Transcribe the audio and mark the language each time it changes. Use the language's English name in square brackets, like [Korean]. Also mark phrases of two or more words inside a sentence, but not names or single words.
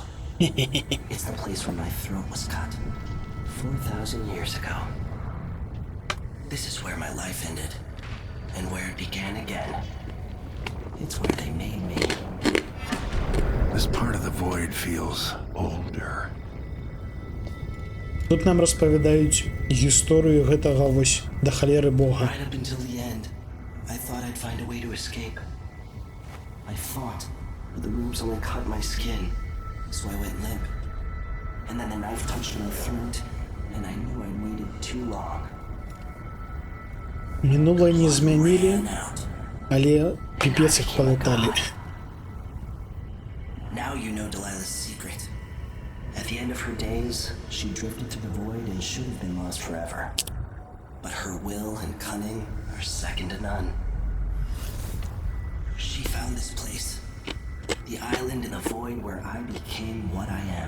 [English] It's the place where my throat was cut 4,000 years ago. This is where my life ended and where it began again. It's where they made me. This part of the void feels older. [Belarusian] Тут нам распавядаюць гісторыю гэтага вось да халеры Бога. [English] Right up until the end. I thought I'd find a way to escape. I fought, but the wounds only cut my skin, so I went limp. And then the knife touched my throat, and I knew I'd waited too long. [Belarusian] Мінулае не змянілі, але піпец іх палаталі. [English] Now you know Delilah's secret. At the end of her days, she drifted to the void and should have been lost forever. But her will and cunning are second to none. She found this place, the island in the void where I became what I am.